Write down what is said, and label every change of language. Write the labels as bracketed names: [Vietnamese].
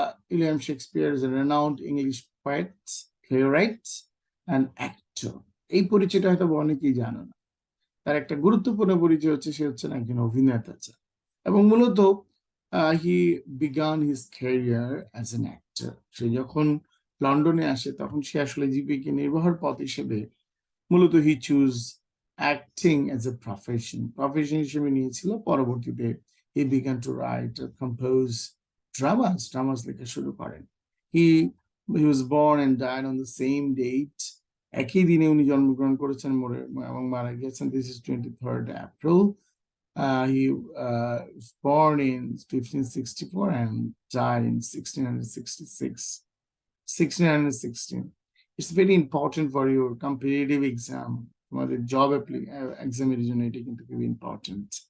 [English] William Shakespeare is a renowned English poet, playwright, and actor. [Bangla] এই পরিচয়টা হয়তো অনেকেই জানো না। তার একটা গুরুত্বপূর্ণ পরিচয় হচ্ছে সে হচ্ছেন একজন অভিনেতা, এবং মূলত [English] he began his career as an actor. [Bangla] সে যখন লন্ডনে আসে তখন সে আসলে জীবিকা নির্বাহের পথ হিসেবে মূলত [English] he choose acting as a profession [Bangla] হিসেবে নিয়েছিল। পরবর্তীতে [English] he began to write or compose dramas [Bangla] লেখা শুরু করেন। [English] he was born and died on the same date. [Bangla] একই দিনে উনি জন্মগ্রহণ করেছেন এবং মারা গেছেন। [English] This is 23rd April. He was born in 1564 and died in 1616. It's very important for your competitive exam. [Bangla] তোমাদের job exam-এর জন্য এটা কিন্তু খুবই important.